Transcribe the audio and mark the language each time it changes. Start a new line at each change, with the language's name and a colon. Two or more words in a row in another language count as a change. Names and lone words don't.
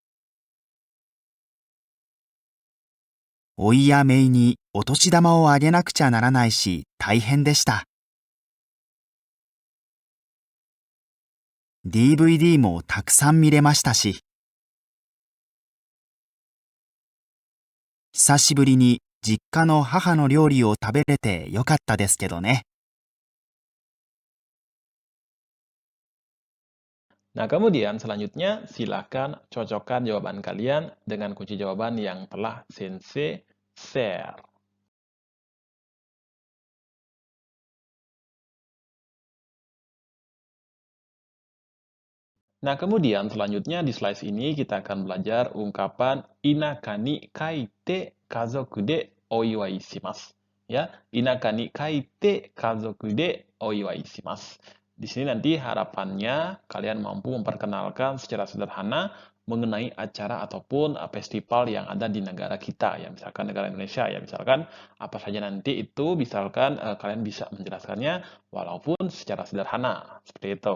Japanese: おいやめいにお年玉をあげなくちゃならないし大変でした。DVD もたくさん見れましたし、久しぶりに実家の母の料理を食べれてよかったですけどね。
Indonesian: Nah, kemudian selanjutnya silakan cocokkan jawaban kalian dengan kunci jawaban yang telah Sensei share. Nah, kemudian selanjutnya di slide ini kita akan belajar ungkapan
Japanese: 田舎にかいて家族でお祝いします. Ya, 田舎にかいて家族でお祝いします.
Indonesian: Di sini nanti harapannya kalian mampu memperkenalkan secara sederhana mengenai acara ataupun festival yang ada di negara kita, ya misalkan negara Indonesia, ya misalkan apa saja nanti itu, misalkan kalian bisa menjelaskannya walaupun secara sederhana, seperti itu.